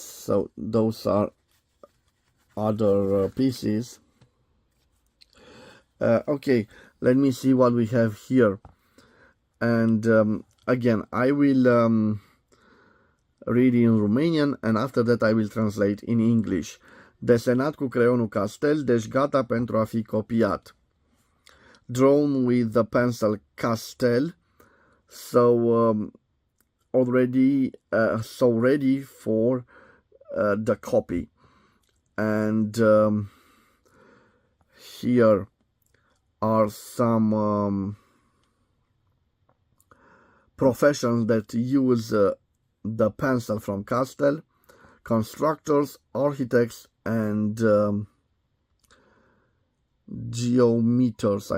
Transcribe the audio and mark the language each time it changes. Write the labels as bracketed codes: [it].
[en] So those are other pieces. Okay, let me see what we have here. And again, I will read in Romanian, and after that I will translate in English. [ro] Desenat cu creionul castel, deci gata pentru a fi copiat. [en] Drawn with the pencil castel, so already so ready for the copy. And here are some professions that use the pencil from Castel: constructors, architects, and geometers.